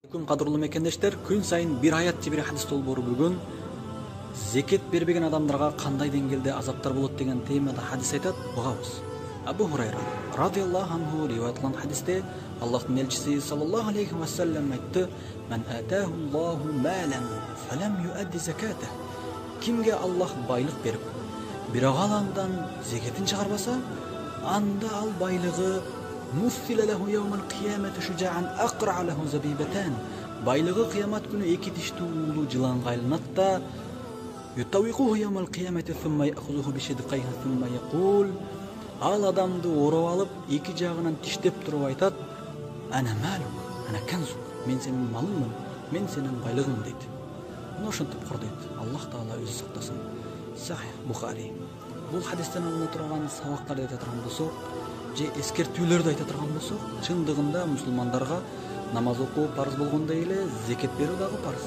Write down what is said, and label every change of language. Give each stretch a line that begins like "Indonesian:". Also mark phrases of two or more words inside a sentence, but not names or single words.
Kyrgyz: Күн кадырлуу мекендештер, күн сайын бир аят же бир хадис долбоору бүгүн зекет бербеген адамдарга кандай деңгээлде азаптар болот деген темада хадис айтат. Угабыз. Абу Хурайра
Arabic: رضي الله عنه
Kyrgyz: риваятланган хадисте Аллахтын элчиси
Arabic: صلى الله عليه وسلم
Kyrgyz: айтты:
Arabic: "من آتاه الله مالا فلم يؤد زكاته."
Kyrgyz: Кимге Аллах байлык берип, бирок ал андан зекетин чыгарбаса, анда ал байлыгы
Arabic: مثل له يوم القيامة شجاعا أقرع له زبيبتان.
Kyrgyz: Байлыгы кыямат күнү эки тиштүү уулуу жыланга айланат да,
Arabic: يطوقه يوم القيامة ثم يأخذه بشدقيه ثم يقول.
Kyrgyz: Ал адамды ороп алып, эки жагынан тиштеп туруп айтат:
Arabic: "أنا مالك أنا كنزك,
Kyrgyz: мен сенин малыңмын, мен сенин байлыгың" дейт. Мына ошентип кор дейт. Аллах таала өзү сактасын. Сахих Бухари. Бул хадистен алына турган сабактарды айта турган болсок, же эскертүүлөрдү айта турган болсок, чындыгында мусулмандарга намаз окуу парыз болгондой эле зекет берүү дагы парыз.